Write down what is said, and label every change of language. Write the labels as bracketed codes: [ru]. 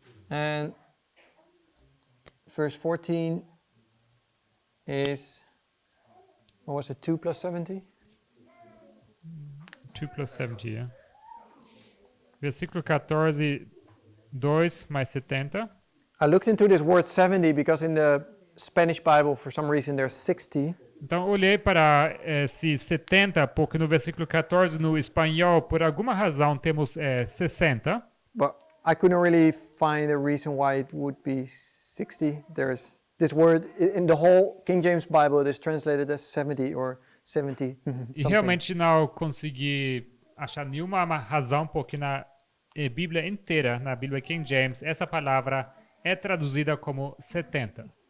[en] And verse 14 is, what was it, 2 plus 70? 2 plus 70, yeah. [pt] Versículo 14, 2 mais 70. [en] I looked into this word 70 because in the Spanish Bible, for some reason, there's 60. [pt] Então, olhei para esse 70, porque no versículo 14, no espanhol, por alguma razão, temos 60. [en] But I couldn't really find a reason why it would be 60. There's this word in the whole King James Bible, it is translated as 70 or 70 [pt] E [en] something. [pt] realmente não consegui achar nenhuma razão porque na Bíblia inteira, na Bíblia King James, essa palavra é traduzida como 70.